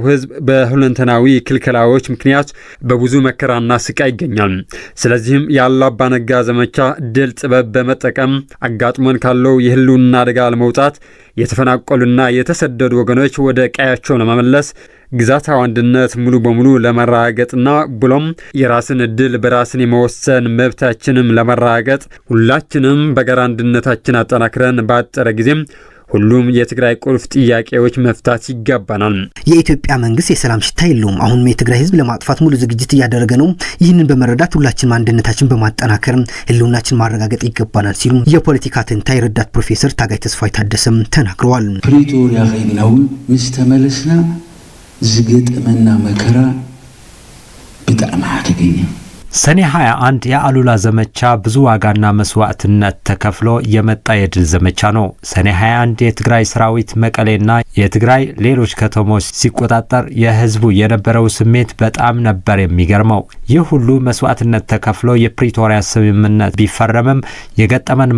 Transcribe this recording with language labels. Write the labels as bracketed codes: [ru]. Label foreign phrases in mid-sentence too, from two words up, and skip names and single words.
[am] ህዝብ በሁለንተናዊ ክልከላዎች ምክንያት በብዙ መከራና ስቃይ ይገኛል። ስለዚህም የአሉላ አባነጋ ዘመቻ ድል ጥበብ በመጠቀም አጋጥሞን ካለው የህልውና አደጋ ለመውጣት የተፈናቀሉና የተሰደዱ ወገኖች ወደ ቀያቸው ለመመለስ ግዛታዊ አንድነት ሙሉ በሙሉ ለማረጋገጥና ብሎም የራስን እድል በራስን የመወሰን መብታችንም ለማረጋገጥ ሁላችንም በጋራ አንድነታችን አጠናክረን ባጠረ ጊዜም ሁሉም የትግራይ ቁልፍ ጥያቄዎች መፍታት ይገባናል። የኢትዮጵያ መንግስት የሰላም ሽታ የለውም። አሁን የትግራይ ህዝብ ለማጥፋት ሙሉ ዝግጅት እያደረገ ነው። ይህንን በመረዳት ሁላችንም አንድነታችን በማጠናከር ህልውናችን ማረጋገጥ ይገባናል ሲሉ የፖለቲካ ተንታኝ ረዳት ፕሮፌሰር ታጋይ ተስፋይ ታደሰም ተናግረዋል። [ti] ፕሪቶሪያ ኸይድናው ምስ ተመለስና ዝገጠመና መከራ [am] በጣም አደገኛ ሰኔ 21 የአሉላ ዘመቻ ብዙ ዋጋና መስዋዕትነት ተከፍሎ የመጣ የድል ዘመቻ ነው። ሰኔ 21 የትግራይ ሰራዊት መቀሌና የትግራይ ሌሎች ከተሞች ሲቆጣጠር የህዝቡ የነበረው ስሜት በጣም ነበር የሚገርመው። ይህ ሁሉ መስዋዕትነት ተከፍሎ የፕሪቶሪያ ስምምነት ቢፈረምም የገጠመን